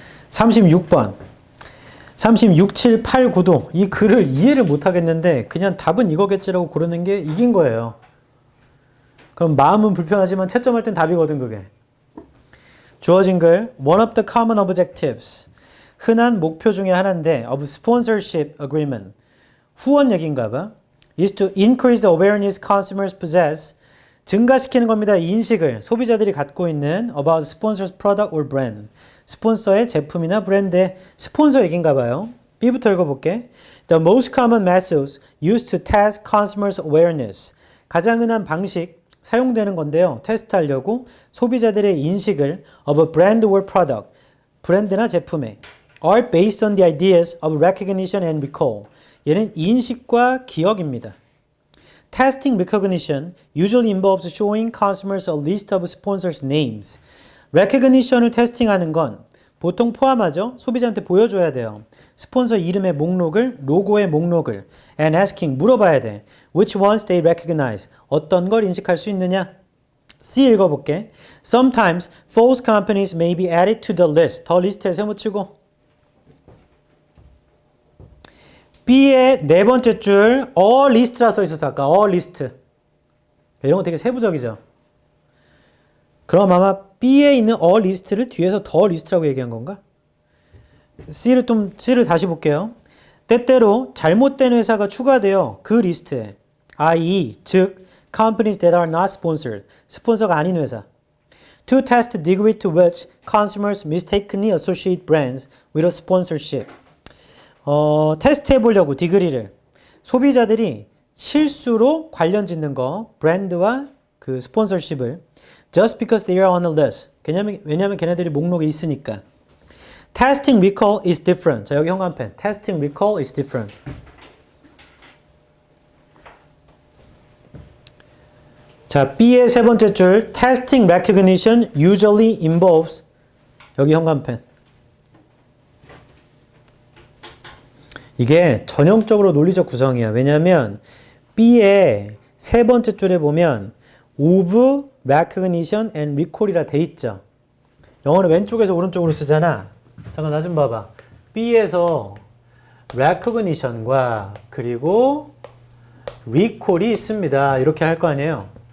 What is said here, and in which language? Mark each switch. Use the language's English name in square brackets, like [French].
[Korean] 36번 36, 7, 8, 9도 이 글을 이해를 못 하겠는데 그냥 답은 이거겠지라고 고르는 게 이긴 거예요. 그럼 마음은 불편하지만 채점할 땐 답이거든 그게. 주어진 글 [English] One of the common objectives [Korean] 흔한 목표 중에 하나인데 [English] of sponsorship agreement [Korean] 후원 얘기인가 봐. [English] is to increase the awareness consumers possess [Korean] 증가시키는 겁니다. 이 인식을 소비자들이 갖고 있는 [English] about sponsor's product or brand [Korean] 스폰서의 제품이나 브랜드의 스폰서 얘기인가 봐요. B부터 읽어볼게. [English] The most common methods used to test consumers awareness [Korean] 가장 흔한 방식 사용되는 건데요. 테스트하려고 소비자들의 인식을 [English] of a brand or product [Korean] 브랜드나 제품에 [English] are based on the ideas of recognition and recall [Korean] 얘는 인식과 기억입니다. [English] Testing recognition usually involves showing consumers a list of sponsors' names. [Korean] recognition을 테스팅하는 건 보통 포함하죠. 소비자한테 보여줘야 돼요. 스폰서 이름의 목록을, 로고의 목록을 [English] and asking, [Korean] 물어봐야 돼. [English] Which ones they recognize. [Korean] 어떤 걸 인식할 수 있느냐? C 읽어볼게. [English] Sometimes false companies may be added to the list. [Korean] 더 리스트에 세워치고 B의 네 번째 줄 all list라 써 있었어 아까 all list. 이런 거 되게 세부적이죠. 그럼 아마 B에 있는 all list를 뒤에서 더 list라고 얘기한 건가? C를 다시 볼게요. 때때로 잘못된 회사가 추가되어 그 리스트에 i.e. [English] 즉 companies that are not sponsored [Korean] 스폰서가 아닌 회사 [English] to test the degree to which consumers mistakenly associate brands with a sponsorship [Korean] 테스트 해보려고 디그리를 소비자들이 실수로 관련 짓는 거 브랜드와 그 스폰서십을 [English] just because they are on a list [Korean] 왜냐면 걔네들이 목록에 있으니까 [English] testing recall is different [Korean] 자 여기 형광펜 testing recall is different 자 B의 세 번째 줄 [English] testing recognition usually involves [Korean] 여기 형광펜 이게 전형적으로 논리적 구성이야. 왜냐하면 B의 세 번째 줄에 보면 [English] of recognition and recall [Korean] 이라 돼 있죠. 영어는 왼쪽에서 오른쪽으로 쓰잖아. 잠깐 나 좀 봐봐. B에서 recognition과 그리고 recall이 있습니다. 이렇게 할 거 아니에요.